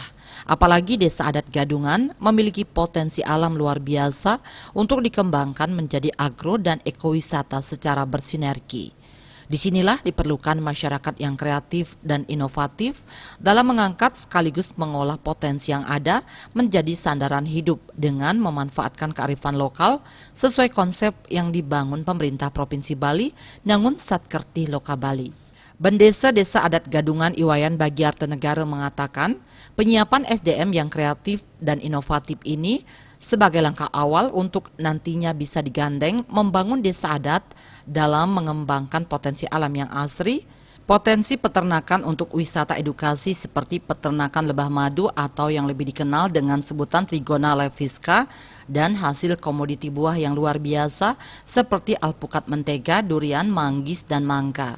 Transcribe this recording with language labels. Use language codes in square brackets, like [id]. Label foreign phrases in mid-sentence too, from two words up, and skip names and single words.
[id] Apalagi desa adat Gadungan memiliki potensi alam luar biasa untuk dikembangkan menjadi agro dan ekowisata secara bersinergi. Disinilah diperlukan masyarakat yang kreatif dan inovatif dalam mengangkat sekaligus mengolah potensi yang ada menjadi sandaran hidup dengan memanfaatkan kearifan lokal sesuai konsep yang dibangun pemerintah Provinsi Bali, Nangun Satkerti Loka Bali. Bendesa Desa Adat Gadungan Iwayan Bagiarte Negara mengatakan, penyiapan SDM yang kreatif dan inovatif ini sebagai langkah awal untuk nantinya bisa digandeng membangun desa adat dalam mengembangkan potensi alam yang asri, potensi peternakan untuk wisata edukasi seperti peternakan lebah madu atau yang lebih dikenal dengan sebutan Trigona levisca, dan hasil komoditi buah yang luar biasa seperti alpukat mentega, durian, manggis, dan mangga.